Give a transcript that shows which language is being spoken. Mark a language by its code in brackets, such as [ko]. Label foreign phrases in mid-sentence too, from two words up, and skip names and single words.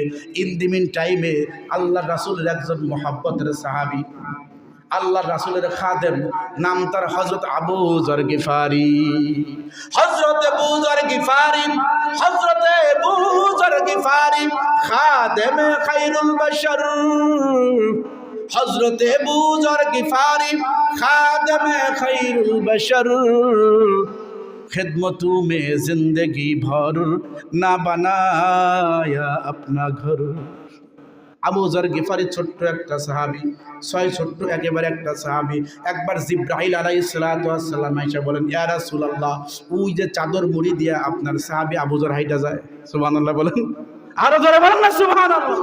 [en] in the meantime [bn] আল্লাহ রাসূলের একজন মহব্বতের সাহাবী, আল্লাহ রাসূলের খাদেম, নাম তার হযরত আবু যর গিফারি। হযরত আবু যর গিফারি খাদেমে [ar] خير البشر, [bn] হযরত আবু যর গিফারি খাদেমে [ar] خير البشر, [hi] खिदमतों में जिंदगी भर ना बनाया अपना घर। [bn] আবু যর গিফারি ছোট্ট একটা সাহাবী, ছোট্ট একেবারে একটা সাহাবী। একবার জিবরাইল [ar] عليه الصلاة والسلام [bn] আয়েশা বলেন, [ar] يا رسول الله, [bn] ওই যে চাদর মুড়ি দিয়া আপনার সাহাবী আবু যর হাইটা যায়। সুবহানাল্লাহ বলেন, আরো জোরে বলেন না সুবহানাল্লাহ।